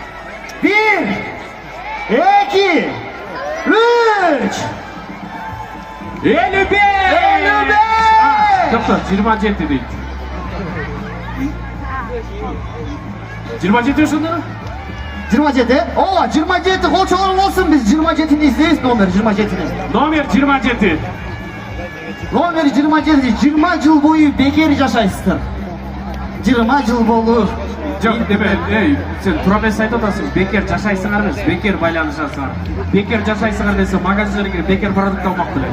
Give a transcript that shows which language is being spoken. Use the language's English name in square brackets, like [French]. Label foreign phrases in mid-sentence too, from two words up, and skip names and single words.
[Kyrgyz] 1, 2, 3. 55! Жокто, 27 дейт. 27 ошондо? 27? Ооба, 27 қолчалар болсын, біз 27-ни издейбиз, номер 27-ни. Номер 27. Номер 27, 20 жыл бою бекер жашайсыздар. 20 жыл болду. Жок, деме, сен туура эмес айтып атасың. Бекер жашайсыңар эмес, бекер байланышасыңар. Бекер жашайсыңар десе, магазиндерге кирип бекер продукт алмак беле.